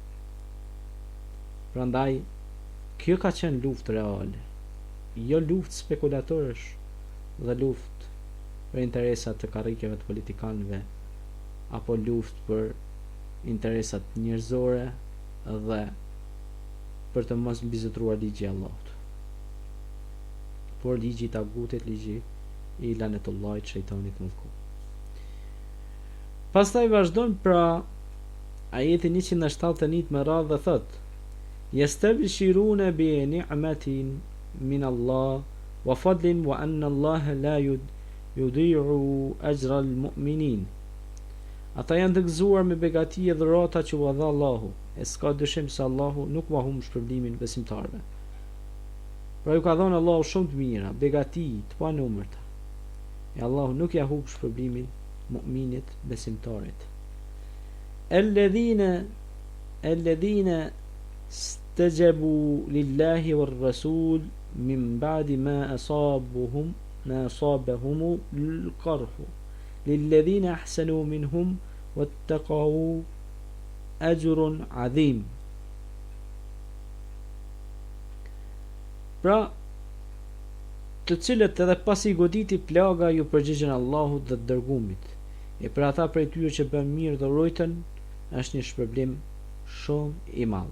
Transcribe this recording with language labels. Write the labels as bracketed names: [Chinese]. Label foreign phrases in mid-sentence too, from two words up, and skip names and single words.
[Albanian] Prandaj kjo ka qenë luftë reale, jo luftë spekulatërësh dhe luftë për interesat të karrikeve të politikanëve apo luftë për interesat njerëzore dhe për të mos mbizotruar ligji i Allahut. Por ligji i tagutit, ligji i lanetullahit, shejtanit mëdhku. Pastaj vazhdon pra ajeti 171 me radhë dhe thot: [Arabic] يستبشرون بنعمة من الله وفضل وأن الله لا يضيع أجر المؤمنين. [Albanian] Ata janë të gëzuar me begati e dhurata që u dha Allahu, e s'ka dyshim se Allahu nuk va humb shpërblimin besimtarëve. Pra ju ka dhënë Allahu shumë të mira, begati të panumërta. E Allahu nuk ja humb shpërblimin mu'minit, besimtarit. [Arabic] الذين استجابوا لله والرسول من بعد ما أصابهم القرح. للذين أحسنوا منهم واتقوا أجر عظيم. [Albanian] Pra, të cilët edhe pasi goditi plaga ju përgjigjen Allahut dhe të dërgumit. E për ata prej tyre që bën mirë dhe urojtën, është një shpërblim shumë i madh.